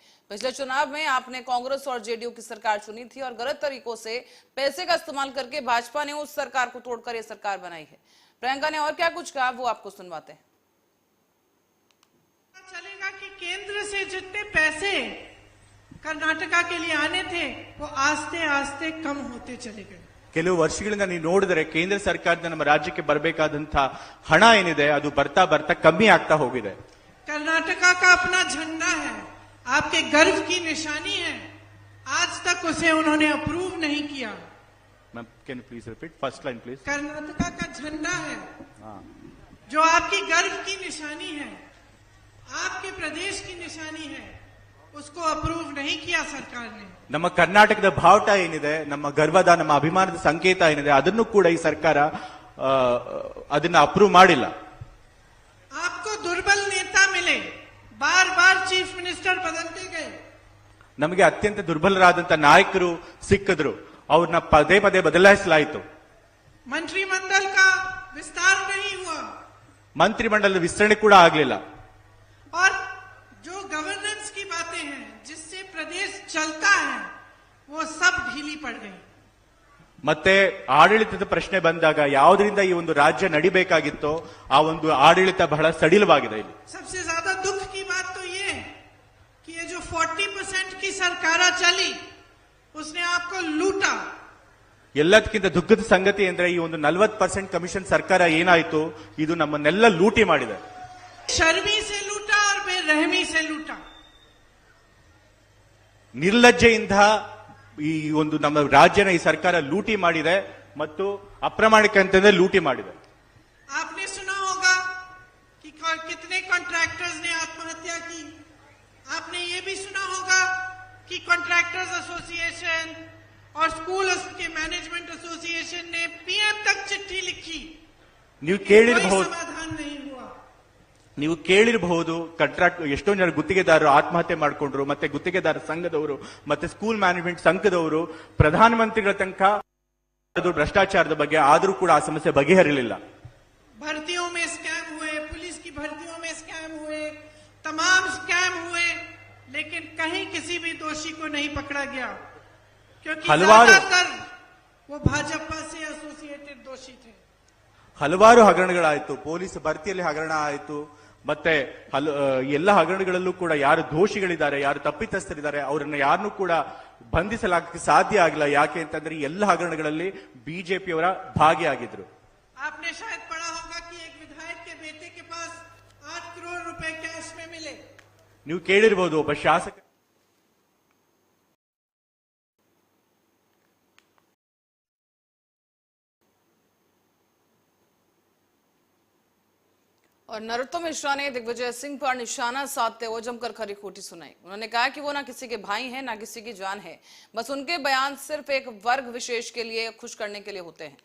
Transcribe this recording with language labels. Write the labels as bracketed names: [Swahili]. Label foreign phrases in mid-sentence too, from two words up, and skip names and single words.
[Hindi] पिछले चुनाव में आपने कांग्रेस और जेडीयू की सरकार चुनी थी और गलत तरीकों से पैसे का इस्तेमाल करके भाजपा ने उस सरकार को तोड़कर ये सरकार बनाई है। प्रियंका ने और क्या कुछ कहा वो आपको सुनवाते हैं। चलेगा कि केंद्र से जितने पैसे कर्नाटका के लिए आने थे वो आस्ते आस्ते कम होते चले गए। [Kannada] ಕೆಲವು ವರ್ಷಗಳಿಂದ ನೀವು ನೋಡಿದರೆ ಕೇಂದ್ರ ಸರ್ಕಾರದಿಂದ ನಮ್ಮ ರಾಜ್ಯಕ್ಕೆ ಬರಬೇಕಾದಂತ ಹಣ ಏನಿದೆ ಅದು ಬರ್ತಾ ಬರ್ತಾ ಕಮ್ಮಿ ಆಗ್ತಾ ಹೋಗಿದೆ। [Hindi] कर्नाटका का अपना झंडा है, आपके गर्व की निशानी है, आज तक उसे उन्होंने अप्रूव नहीं किया। [English] Ma'am can you please repeat first line please. [Hindi] कर्नाटका का झंडा है जो आपकी गर्व की निशानी है, आपके प्रदेश की निशानी है, उसको अप्रूव नहीं किया सरकार ने। [Kannada] ನಮ್ಮ ಕರ್ನಾಟಕದ ಬಾವುಟ ಏನಿದೆ, ನಮ್ಮ ಗರ್ವದ ನಮ್ಮ ಅಭಿಮಾನದ ಸಂಕೇತ ಏನಿದೆ, ಅದನ್ನು ಕೂಡ ಈ ಸರ್ಕಾರ ಅದನ್ನ ಅಪ್ರೂವ್ ಮಾಡಿಲ್ಲ। [Hindi] बार बार [English] chief minister [Hindi] बदलते गए। [Kannada] ನಮಗೆ ಅತ್ಯಂತ ದುರ್ಬಲರಾದಂತ ನಾಯಕರು ಸಿಕ್ಕಿದ್ರು, ಅವ್ರನ್ನ ಪದೇ ಪದೇ ಬದಲಾಯಿಸಲಾಯಿತು। [Hindi] मंत्रिमंडल का विस्तार नहीं हुआ, [Kannada] ಮಂತ್ರಿಮಂಡಲದ ವಿಸ್ತರಣೆ ಕೂಡ ಆಗಲಿಲ್ಲ। [Hindi] और जो गवर्नेंस की बातें हैं जिससे प्रदेश चलता है वो सब ढीली पड़ गई। [Kannada] ಮತ್ತೆ ಆಡಳಿತದ ಪ್ರಶ್ನೆ ಬಂದಾಗ ಯಾವುದರಿಂದ ಈ ಒಂದು ರಾಜ್ಯ ನಡಿಬೇಕಾಗಿತ್ತೋ ಆ ಒಂದು ಆಡಳಿತ ಬಹಳ ಸಡಿಲವಾಗಿದೆ ಇಲ್ಲಿ। [Hindi] सबसे ज्यादा दुख की बात तो ये है कि ये जो 40% की सरकार चली उसने आपको लूटा। [Kannada] ಎಲ್ಲದಕ್ಕಿಂತ ದುಃಖದ ಸಂಗತಿ ಅಂದ್ರೆ ಈ ಒಂದು 40% ಕಮಿಷನ್ ಸರ್ಕಾರ ಏನಾಯ್ತು, ಇದು ನಮ್ಮನ್ನೆಲ್ಲ ಲೂಟಿ ಮಾಡಿದೆ। [Hindi] शर्मी से लूटा और बेरहमी से लूटा। [Kannada] ನಿರ್ಲಜ್ಜೆಯಿಂದ ಈ ಒಂದು ನಮ್ಮ ರಾಜ್ಯನ ಈ ಸರ್ಕಾರ ಲೂಟಿ ಮಾಡಿದೆ ಮತ್ತು ಅಪ್ರಾಮಾಣಿಕ ಅಂತಂದ್ರೆ ಲೂಟಿ ಮಾಡಿದೆ। [Hindi] आपने सुना होगा कि कितने कॉन्ट्रैक्टर्स ने आत्महत्या की। आपने ये भी सुना होगा कि [English] contractors association [Hindi] और स्कूल के [English] management association [Hindi] ने पीएम तक चिट्ठी लिखी, [Kannada] ನೀವು [Hindi] कोई [Kannada] ಕೇಳಿರಬಹುದು [Hindi] समाधान नहीं हुआ। [Kannada] ನೀವು ಕೇಳಿರಬಹುದು ಕಾಂಟ್ರಾಕ್ಟ್ ಎಷ್ಟೊಂದು ಜನ ಗುತ್ತಿಗೆದಾರರು ಆತ್ಮಹತ್ಯೆ ಮಾಡಿಕೊಂಡ್ರು, ಮತ್ತೆ ಗುತ್ತಿಗೆದಾರ ಸಂಘದವರು ಮತ್ತೆ [English] school management [Kannada] ಸಂಘದವರು ಪ್ರಧಾನಮಂತ್ರಿಗಳ ತನಕ ಭ್ರಷ್ಟಾಚಾರದ ಬಗ್ಗೆ ಆದರೂ ಕೂಡ ಆ ಸಮಸ್ಯೆ ಬಗೆಹರಿಲಿಲ್ಲ। [Hindi] भर्तियों में स्कैम हुए, पुलिस की भर्तियों में स्कैम हुए, तमाम स्कैम हुए, लेकिन कहीं किसी भी दोषी को नहीं पकड़ा गया क्योंकि ज्यादातर वो भाजपा से एसोसिएटेड दोषी थे। [Kannada] ಹಲವಾರು ಹಗರಣಗಳಾಯಿತು, ಪೊಲೀಸ್ ಭರ್ತಿಯಲ್ಲಿ ಹಗರಣ ಆಯಿತು, ಮತ್ತೆ ಎಲ್ಲ ಹಗರಣಗಳಲ್ಲೂ ಕೂಡ ಯಾರು ದೋಷಿಗಳಿದ್ದಾರೆ, ಯಾರು ತಪ್ಪಿತಸ್ಥರಿದ್ದಾರೆ ಅವರನ್ನ ಯಾರನ್ನೂ ಕೂಡ ಬಂಧಿಸಲಾಗಕ್ಕೆ ಸಾಧ್ಯ ಆಗಿಲ್ಲ। ಯಾಕೆ ಅಂತಂದ್ರೆ ಎಲ್ಲ ಹಗರಣಗಳಲ್ಲಿ ಬಿಜೆಪಿಯವರ ಭಾಗಿಯಾಗಿದ್ರು। [Hindi] आपने शायद पढ़ा होगा कि एक विधायक के बेटे के पास 8 करोड़ रुपए कैश में मिले। [Kannada] ನೀವು ಕೇಳಿರಬಹುದು ಒಬ್ಬ ಶಾಸಕ [Hindi] और नरोत्तम मिश्रा ने दिग्विजय सिंह पर निशाना साधते हुए जमकर खरी खोटी सुनाई। उन्होंने कहा कि वो ना किसी के भाई हैं ना किसी की जान है, बस उनके बयान सिर्फ एक वर्ग विशेष के लिए खुश करने के लिए होते हैं।